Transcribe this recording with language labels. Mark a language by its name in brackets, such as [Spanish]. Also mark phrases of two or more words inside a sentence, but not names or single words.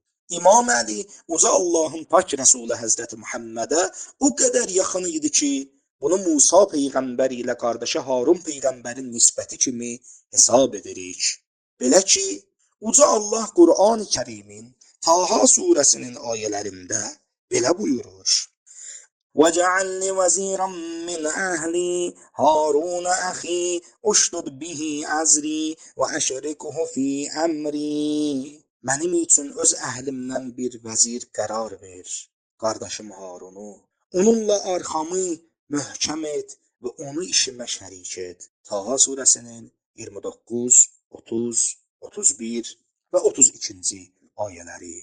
[Azerbaijani] İmam Əli uca Allahın pak Rəsulü Həzrəti Muhammədə o qədər yaxın idi ki, bunu Musa peyğəmbər ilə qardaşı Harun peyğəmbərin nisbəti kimi hesab edirik. Belə ki, uca Allah Qur'an-ı Kərimin Taha surəsinin ayələrində belə buyurur: [Arabic] وَجَعَلْ لِي وَزِيرًا مِّنْ أَهْلِي هَارُونَ أَخِي أُشْدُدْ بِهِ أَزْرِي وَأَشْرِكْهُ فِي أَمْرِي. [Azerbaijani] Mənim üçün öz əhlimdən bir vəzir qərar ver, qardaşım Harunu. Onunla arxamı möhkəm et və onu işimə şərik et. Taha surəsinin 29, 30, 31 və 32-ci ayələri.